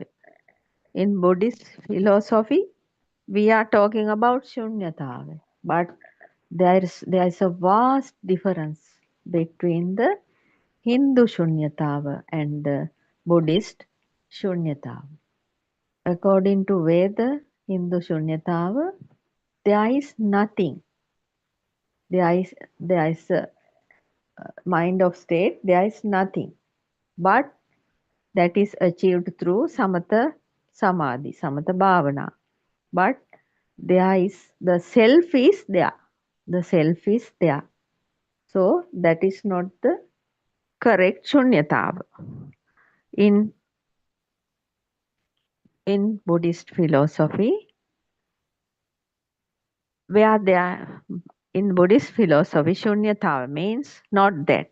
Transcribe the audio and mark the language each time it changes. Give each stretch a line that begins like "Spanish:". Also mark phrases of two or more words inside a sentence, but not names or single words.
English: In Buddhist philosophy, we are talking about shunyatave, but there is a vast difference between the Hindu shunyatava and the Buddhist shunyatava. According to Veda, Hindu shunyatava, there is nothing. There is a mind of state, there is nothing. But That is achieved through
Pali: samatha samadhi, samatha bhavana.
English: But there is the self is there. The self is there. So that is not the correct shunyatava. In Buddhist philosophy, where there in Buddhist philosophy, shunyatava means not that.